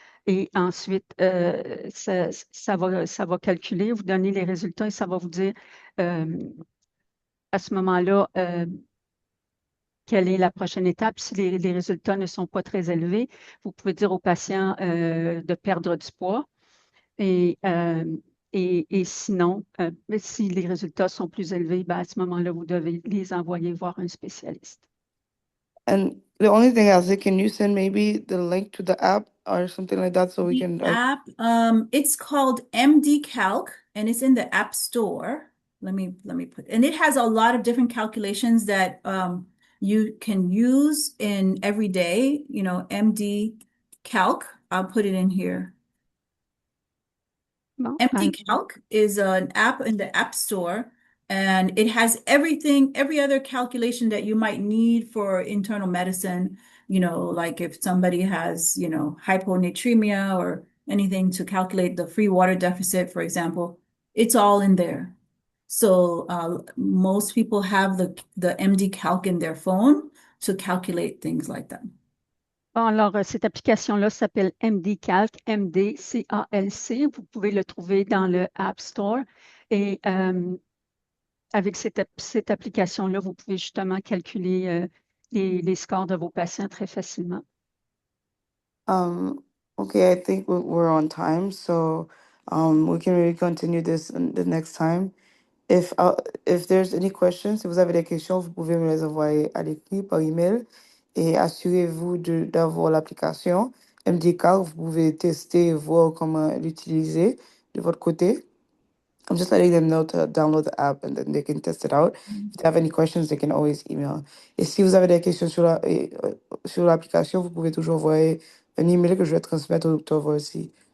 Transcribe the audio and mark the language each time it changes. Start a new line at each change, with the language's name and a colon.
French: Et ensuite, ça va calculer, vous donner les résultats et ça va vous dire euh, à ce moment-là quelle est la prochaine étape. Si les résultats ne sont pas très élevés, vous pouvez dire au patient de perdre du poids. Et, euh, et sinon, mais si les résultats sont plus élevés, ben, à ce moment-là, vous devez les envoyer voir un spécialiste.
English: and the only thing I was like, can you send maybe the link to the app or something like that so we The can app, it's called MD Calc and it's in the App Store. Let me put, and it has a lot of different calculations that you can use in every day, MD Calc. I'll put it in here.
French: Bon,
English: MD Calc is an app in the App Store, and it has everything, every other calculation that you might need for internal medicine, like if somebody has, hyponatremia or anything to calculate the free water deficit, for example, it's all in there. So most people have the MD Calc in their phone to calculate things like that.
French: bon, alors, cette application-là s'appelle MD Calc, MD-CALC. Vous pouvez le trouver dans le App Store. Et avec cette application-là, vous pouvez justement calculer les scores de vos patients très facilement.
English: um okay, I think we're on time, so we can really continue this the next time. If there's any questions,
French: si vous avez des questions, vous pouvez me les envoyer à l'écrit par email et assurez-vous d'avoir l'application MDCAR. Vous pouvez tester et voir comment l'utiliser de votre côté.
English: I'm just letting them know to download the app and then they can test it out. If they have any questions, they can always email.
French: Et si vous avez des questions sur l'application, vous pouvez toujours envoyer un email que je vais transmettre au docteur Volcy.